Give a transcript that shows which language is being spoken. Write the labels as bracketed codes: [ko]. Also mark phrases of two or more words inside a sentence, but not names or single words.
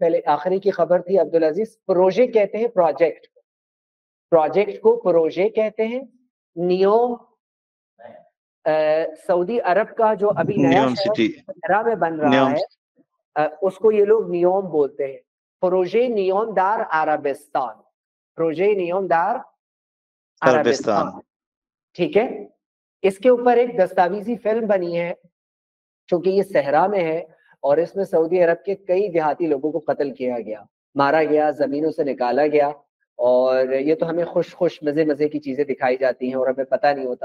[ur] پہلے آخری کی خبر تھی عبدالعزیز. پروجے کہتے ہیں پروجیکٹ, پروجیکٹ کو پروجے کہتے ہیں. نیوم سعودی عرب کا جو ابھی نیا شہر میں بن رہا ہے اس کو یہ لوگ نیوم بولتے ہیں. [fa] پروژه نیوم در عربستان, پروژه نیوم در عربستان. [ur] ٹھیک ہے. اس کے اوپر ایک دستاویزی فلم بنی ہے چونکہ یہ صحرا میں ہے اور اس میں سعودی عرب کے کئی دیہاتی لوگوں کو قتل کیا گیا, مارا گیا, زمینوں سے نکالا گیا. اور یہ تو ہمیں خوش مزے کی چیزیں دکھائی جاتی ہیں اور ہمیں پتہ نہیں ہوتا.